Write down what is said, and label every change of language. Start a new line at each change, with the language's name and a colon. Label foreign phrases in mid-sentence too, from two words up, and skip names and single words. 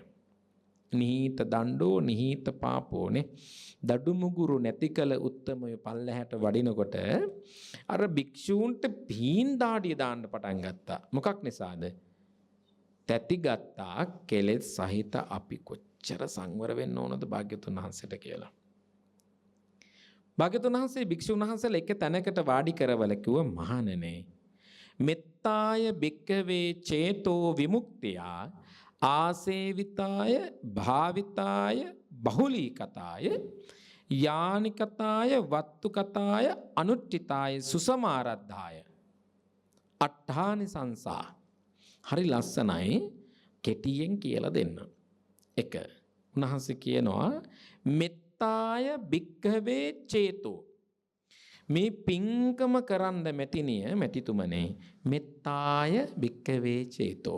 Pali: නිහිත දණ්ඩෝ නිහිත පාපෝනේ
Sinhala: දඩු මුගුරු නැති කල උත්තමය පල්ලහැට වඩිනකොට අර භික්ෂූන්ට පීන් දාඩිය දාන්න පටන් ගත්තා. මොකක් නිසාද? තැති ගත්තා කෙලෙස් සහිත අපි කොච්චර සංවර වෙන්න ඕනද භාග්‍යතුන් වහන්සේට කියලා. භාග්‍යතුන් වහන්සේ භික්ෂුන් වහන්සේලා එක තැනකට වාඩි කරවල කිව්ව මහණෙනි
Pali: මෙත්තාය භික්කවේ චේතෝ විමුක්තියා ආසේවිතාය භාවිතාය බහුලීකතාය යානිකතාය වත්තුකතාය අනුට්ඨිතාය සුසමාරද්ධාය අට්ඨානි සංසා.
Sinhala: හරි ලස්සනයි කෙටියෙන් කියලා දෙන්න. එක උන්වහන්සේ කියනවා
Pali: මෙත්තාය භික්ඛවේ චේතෝ.
Sinhala: මේ පිංකම කරන්න මැතිනිය මැතිතුමනේ
Pali: මෙත්තාය භික්ඛවේ චේතෝ.